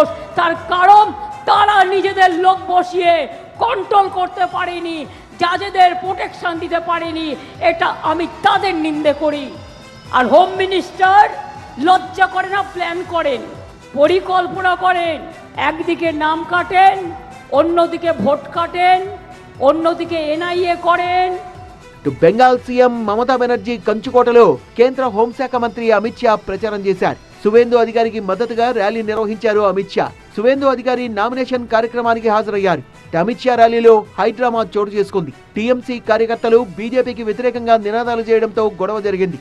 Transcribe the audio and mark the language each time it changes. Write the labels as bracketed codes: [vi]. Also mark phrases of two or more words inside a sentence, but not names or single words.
[bn] তার কারণ তারা নিজেদের লোক বসিয়ে কন্ট্রোল করতে পারেনি, জাজেদের প্রোটেকশন দিতে পারেনি। এটা আমি তাদের নিন্দে করি। আর [en] home minister [bn] লজ্জা করে না, প্ল্যান করেন, পরিকল্পনা করেন, একদিকে নাম কাটেন, অন্যদিকে ভোট কাটেন, অন্যদিকে এনআইএ করেন। [te] బెంగాల్ సీఎం మమతా బెనర్జీ కంచుకోటలో కేంద్ర హోంశాఖ మంత్రి అమిత్ షా ప్రచారం చేశారు. సువేందు అధికారికి మద్దతుగా ర్యాలీ నిర్వహించారు అమిత్ షా. సువేందు అధికారి నామినేషన్ కార్యక్రమానికి హాజరయ్యారు. అమిత్ షా ర్యాలీలో హైడ్రామా చోటు చేసుకుంది. టీఎంసీ కార్యకర్తలు బీజేపీకి వ్యతిరేకంగా నినాదాలు చేయడంతో గొడవ జరిగింది.